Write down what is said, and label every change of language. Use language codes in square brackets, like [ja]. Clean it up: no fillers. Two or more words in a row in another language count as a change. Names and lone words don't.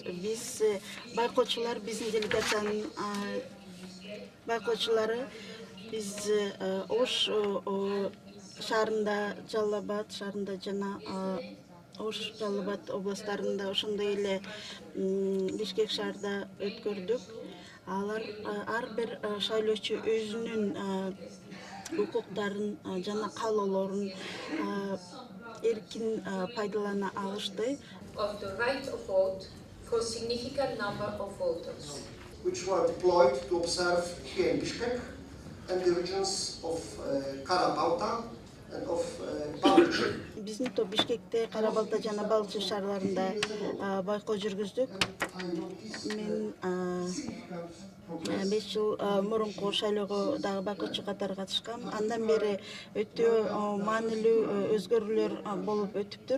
[ky] Биз байкоочулар, биздин делегациянын байкоочулары, биз Ош шаарында, Жалал Абад шаарында жана Ош, Жалал Абад областтарында, ошондой эле Бишкек шаарда өткөрдүк. Алар ар бир шайлоочу өзүнүн укуктарын жана каалоолорун эркин пайдалана алышты. [en] Of the right of vote for significant number of voters, which were deployed to observe here in Bishkek and the regions of Kara-Balta and of Balıkçı. [ky] Биздин топ Бишкекте, Кара-Балта жана Балчы шаарларында байкоо жүргүздүк. Мен 5 жыл мурунку шайлоого дагы байкоочу катары катышкам. Андан бери өтө маанилүү өзгөрүүлөр болуп өтүптүр.